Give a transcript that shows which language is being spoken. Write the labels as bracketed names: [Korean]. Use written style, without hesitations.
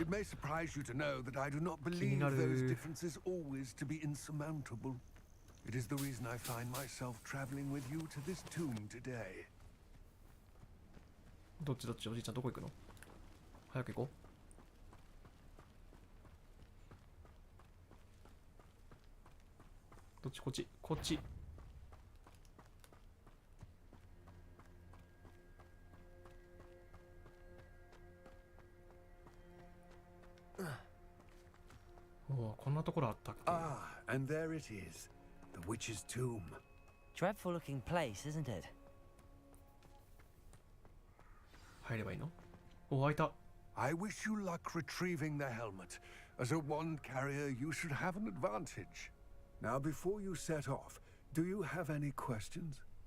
[English] It may surprise you to know that I do not believe [Japanese] 気になる。 [English] those differences always to be insurmountable. It is the reason I find myself traveling with you to this tomb today. [Japanese] どっちどっち、おじいちゃんどこ行くの？早く行こう。どっち、こっち、こっち。おお、こんなところあったっけ？ [English] Ah, and there it is. The witch's tomb. Dreadful looking place, isn't it? [Japanese] 入ればいいの？お、開いた。 [English] I wish you luck retrieving the helmet. As a wand carrier, you should have an advantage. Now, before you set off, do you have any questions?